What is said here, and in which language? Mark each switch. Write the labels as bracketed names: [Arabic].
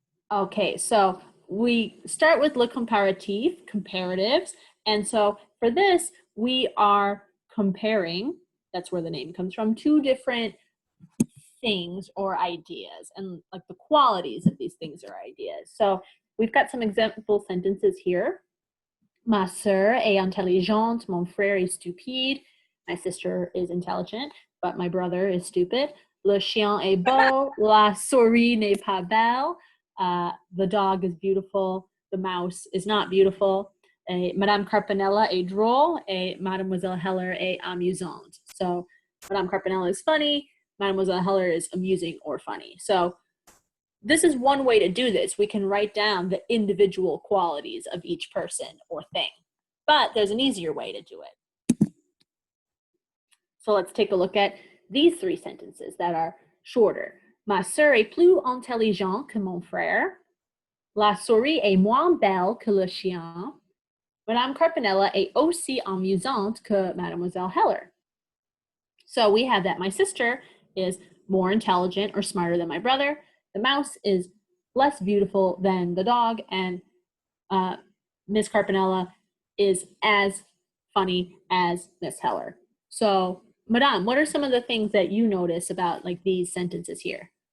[English] Okay, so we start with [French] le comparatif, [English] comparatives. And so for this, we are comparing, that's where the name comes from, two different things or ideas and like the qualities of these things or ideas. So we've got some example sentences here. [French] Ma sœur est intelligente, mon frère est stupide. [English] My sister is intelligent, but my brother is stupid. [French] Le chien est beau, la souris n'est pas belle. [English] The dog is beautiful, the mouse is not beautiful. [French] Madame Carpinella est drôle, et Mademoiselle Heller est amusante. [English] So Madame Carpinella is funny, Mademoiselle Heller is amusing or funny. So this is one way to do this. We can write down the individual qualities of each person or thing. But there's an easier way to do it. So let's take a look at these three sentences that are shorter. [French] Ma sœur est plus intelligente que mon frère. La souris est moins belle que le chien. Madame Carpinella est aussi amusante que Mademoiselle Heller. [English] So we have that my sister is more intelligent or smarter than my brother. The mouse is less beautiful than the dog, and Miss Carpinella is as funny as Miss Heller. So, Madame, what are some of the things that you notice about like these sentences here?